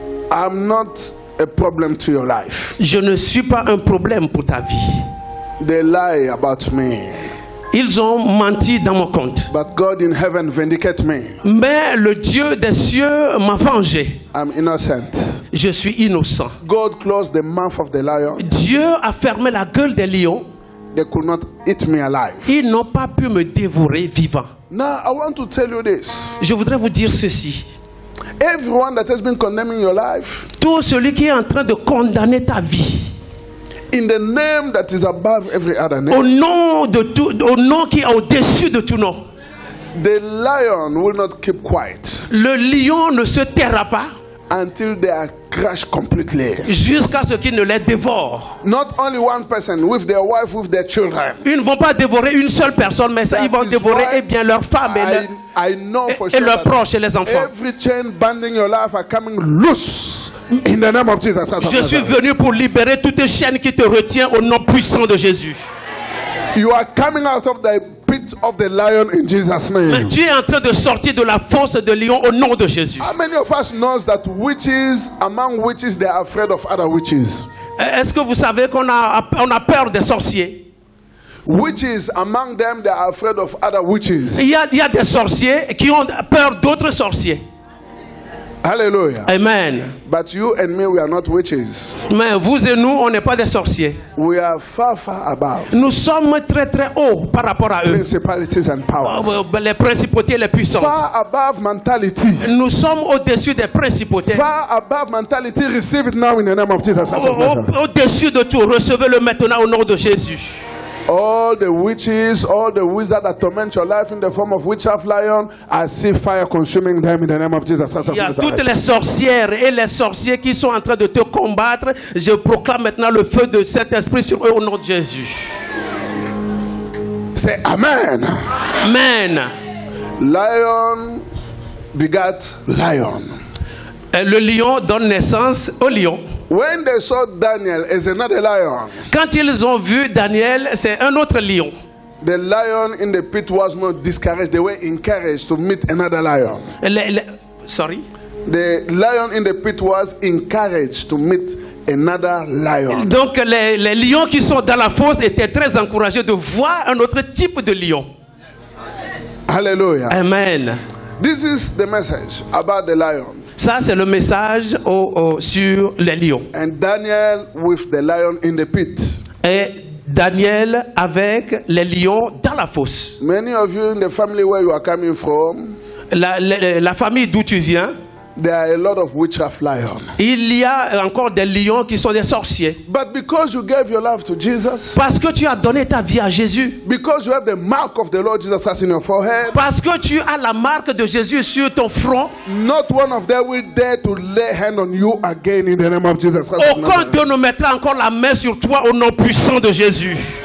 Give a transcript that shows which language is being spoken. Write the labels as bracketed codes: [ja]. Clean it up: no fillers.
[en] I'm not a problem to your life. [fr] Je ne suis pas un problème pour ta vie. [en] They lie about me. [fr] Ils ont menti dans mon compte. [en] But God in heaven vindicate me. [fr] Mais le Dieu des cieux m'a vengé. [en] I'm innocent. [fr] Je suis innocent. [en] God closed the mouth of the lion. [fr] Dieu a fermé la gueule des lions. [en] They could not eat me alive. [fr] Ils n'ont pas pu me dévorer vivant. [en] Now I want to tell you this. [fr] Je voudrais vous dire ceci. [en] Everyone that has been condemning your life, [fr] tout celui qui est en train de condamner ta vie, [en] in the name that is above every other name, [fr] au nom qui est au-dessus de tout nom, [en] the lion will not keep quiet. [fr] Le lion ne se taira pas [en] until they are crushed completely. [fr] Jusqu'à ce qu'ils ne les dévorent. [en] Not only one person, with their wife, with their children. [fr] Ils ne vont pas dévorer une seule personne, mais ça, ils vont dévorer eh bien leurs femmes et leurs proches et les enfants. [en] Every chain binding your life are coming loose in the name of Jesus. [fr] Je suis venu pour libérer toute chaîne qui te retient au nom puissant de Jésus. [en] You are coming out of the pit of the lion in Jesus' name. [fr] Mais tu es en train de sortir de la fosse de lion au nom de Jésus. [en] How many of us knows that witches, among witches, they are afraid of other witches? [fr] Est-ce que vous savez qu'on a peur des sorciers? [en] Witches, among them, they are afraid of other witches. [fr] Il y a des sorciers qui ont peur d'autres sorciers. Hallelujah. Amen. [en] But you and me, we are not witches. [fr] Mais vous et nous, on n'est pas des sorciers. [en] We are far, far above. [fr] Nous sommes très, très hauts par rapport à eux. [en] Principalities and powers. [fr] Les principautés et les puissances. [en] Far above mentality. [fr] Nous sommes au-dessus des principautés. [en] Far above mentality. Receive it now in the name of Jesus. [fr] Au-dessus de tout, recevez-le maintenant au nom de Jésus. [en] All the witches, all the wizards that torment your life in the form of witchcraft lion, I see fire consuming them in the name of Jesus. [fr] Il y a toutes les sorcières et les sorciers qui sont en train de te combattre. Je proclame maintenant le feu de Saint-Esprit sur eux au nom de Jésus. [en] Say Amen. Amen. Lion begat lion. [fr] Le lion donne naissance au lion. [en] When they saw Daniel as another lion, [fr] Quand ils ont vu Daniel, c'est un autre lion. [en] the lion in the pit was not discouraged. They were encouraged to meet another lion. Sorry. The lion in the pit was encouraged to meet another lion. [fr] Donc les lions qui sont dans la fosse étaient très encouragés de voir un autre type de lion. Hallelujah. Amen. [en] This is the message about the lion. [fr] Ça, c'est le message sur les lions. [en] And Daniel with the lion in the pit. [fr] Et Daniel avec les lions dans la fosse. [en] Many of you in the family where you are coming from, [fr] La famille d'où tu viens, [en] there are a lot of witchcraft lions. [fr] il y a encore des lions qui sont des sorciers. [en] But because you gave your life to Jesus, [fr] Parce que tu as donné ta vie à Jésus. [en] because you have the mark of the Lord Jesus Christ in your forehead, [fr] Parce que tu as la marque de Jésus sur ton front. [en] not one of them will dare to lay hand on you again in the name of Jesus Christ. [fr] Aucun d'eux ne mettra encore la main sur toi au nom puissant de Jésus.